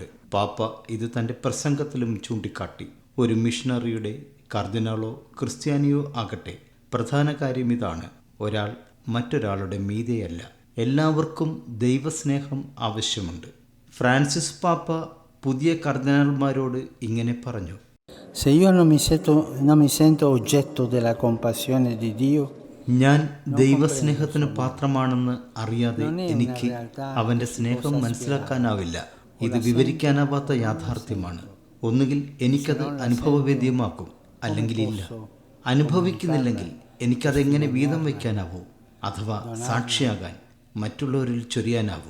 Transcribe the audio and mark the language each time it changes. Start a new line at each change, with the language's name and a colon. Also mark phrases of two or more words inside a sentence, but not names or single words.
Malayalam: പാപ്പ ഇത് തൻ്റെ പ്രസംഗത്തിലും ചൂണ്ടിക്കാട്ടി. ഒരു മിഷണറിയുടെ കർദിനാളോ ക്രിസ്ത്യാനിയോ ആകട്ടെ, പ്രധാന കാര്യം ഇതാണ്: ഒരാൾ മറ്റൊരാളുടെ മീതെയല്ല. എല്ലാവർക്കും ദൈവസ്നേഹം ആവശ്യമുണ്ട്. ഫ്രാൻസിസ് പാപ്പ പുതിയ കർദിനാൾമാരോട് ഇങ്ങനെ പറഞ്ഞു:
Italian: Se io non mi sento oggetto della compassione di Dio,
Malayalam: ഞാൻ ദൈവസ്നേഹത്തിന് പാത്രമാണെന്ന് അറിയാതെ എനിക്ക് അവൻ്റെ സ്നേഹം മനസ്സിലാക്കാനാവില്ല. ഇത് വിവരിക്കാനാവാത്ത യാഥാർത്ഥ്യമാണ്. ഒന്നുകിൽ എനിക്കത് അനുഭവവേദ്യമാക്കും, അല്ലെങ്കിൽ ഇല്ല. അനുഭവിക്കുന്നില്ലെങ്കിൽ എനിക്കതെങ്ങനെ വീതം വയ്ക്കാനാവൂ, അഥവാ സാക്ഷിയാകാൻ മറ്റുള്ളവരിൽ ചൊരിയാനാവൂ?